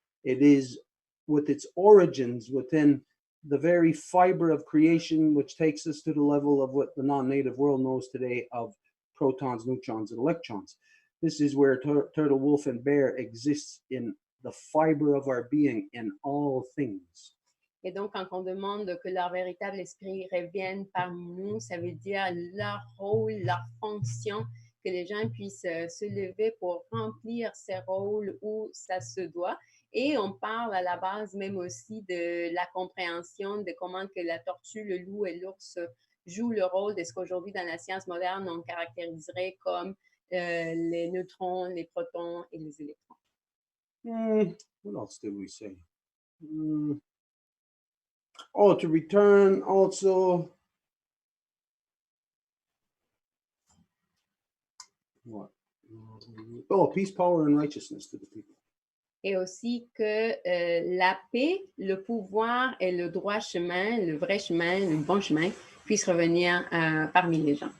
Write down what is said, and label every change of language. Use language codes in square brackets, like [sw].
[en] It is with its origins within the very fiber of creation, which takes us to the level of what the non-native world knows today of protons, neutrons, and electrons. This is where turtle, wolf, and bear exists in the fiber of our being in all things. [fr] Et donc, quand on demande que leur véritable esprit revienne parmi nous, ça veut dire leur rôle, leur fonction, que les gens puissent se lever pour remplir ces rôles où ça se doit. Et on parle à la base même aussi de la compréhension de comment que la tortue, le loup et l'ours jouent le rôle de ce qu'aujourd'hui dans la science moderne on caractériserait comme les neutrons, les protons et les électrons. [en] What else did we say? To return also. What? Peace, power, and righteousness to the people. [fr] Et aussi que la paix, le pouvoir et le droit chemin, le vrai chemin, le bon chemin, puissent revenir parmi les gens.